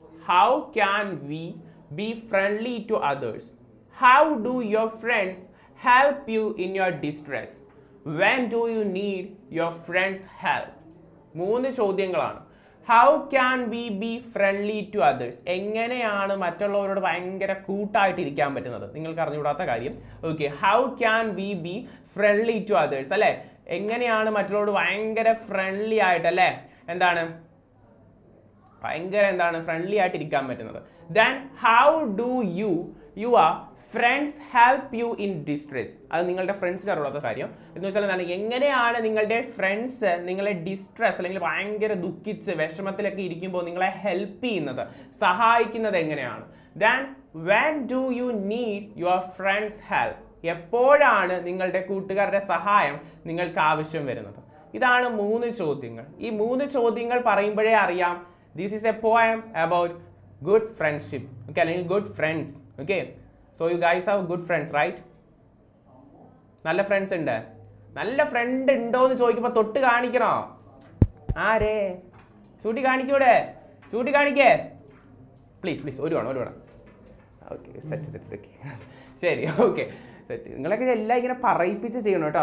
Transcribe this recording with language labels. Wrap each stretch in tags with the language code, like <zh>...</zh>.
<en>How can we be friendly to others? How do your friends help you in your distress? When do you need your friends' help?</en> <ml>3 ചോദ്യങ്ങളാണ്.</ml> <en>How can we be friendly to others?</en> <ml>എങ്ങനെയാണ് മറ്റുള്ളവരോട് ഭയങ്കര കൂട്ടായിട്ടിരിക്കാൻ പറ്റുന്നത്? നിങ്ങൾക്ക് അറിഞ്ഞുകൂടാത്ത കാര്യം.</ml> <en>Okay, how can we be friendly to others?</en> <ml>അല്ലേ, എങ്ങനെയാണ് മറ്റുള്ളവരോട് ഭയങ്കര ഫ്രണ്ട്ലി ആയിട്ടല്ലേ, എന്താണ് ഭയങ്കര എന്താണ് ഫ്രണ്ട്ലി ആയിട്ട് ഇരിക്കാൻ പറ്റുന്നത്.</ml> <en>Then how do your friends help you in distress?</en> <ml>അത് നിങ്ങളുടെ ഫ്രണ്ട്സിന് അറിയാത്ത കാര്യം എന്ന് വെച്ചാൽ എന്താണ്, എങ്ങനെയാണ് നിങ്ങളുടെ ഫ്രണ്ട്സ് നിങ്ങളെ ഡിസ്ട്രെസ് അല്ലെങ്കിൽ ഭയങ്കര ദുഃഖിച്ച് വിഷമത്തിലൊക്കെ ഇരിക്കുമ്പോൾ നിങ്ങളെ ഹെൽപ്പ് ചെയ്യുന്നത്, സഹായിക്കുന്നത് എങ്ങനെയാണ്?</ml> <en>Then when do you need your friends help?</en> <ml>എപ്പോഴാണ് നിങ്ങളുടെ കൂട്ടുകാരുടെ സഹായം നിങ്ങൾക്ക് ആവശ്യം വരുന്നത്? ഇതാണ് 3 ചോദ്യങ്ങൾ. ഈ 3 ചോദ്യങ്ങൾ പറയുമ്പോഴേ അറിയാം</ml> <en>this is a poem about good friendship. Okay, അല്ലെങ്കിൽ good friends. Okay, so you guys have good friends, right?</en> <ml>നല്ല ഫ്രണ്ട്സ് ഉണ്ട്. നല്ല ഫ്രണ്ട് ഉണ്ടോ എന്ന് ചോദിക്കുമ്പോൾ തൊട്ട് കാണിക്കണോ? ആരേ ചൂണ്ടി കാണിക്കൂടെ, ചൂണ്ടി കാണിക്കേ പ്ലീസ് പ്ലീസ്. ഒരു വേണം. Okay, set. ശരി, ഓക്കെ, സെറ്റ്. നിങ്ങളൊക്കെ എല്ലാം ഇങ്ങനെ പറയിപ്പിച്ച് ചെയ്യണം കേട്ടോ.</ml>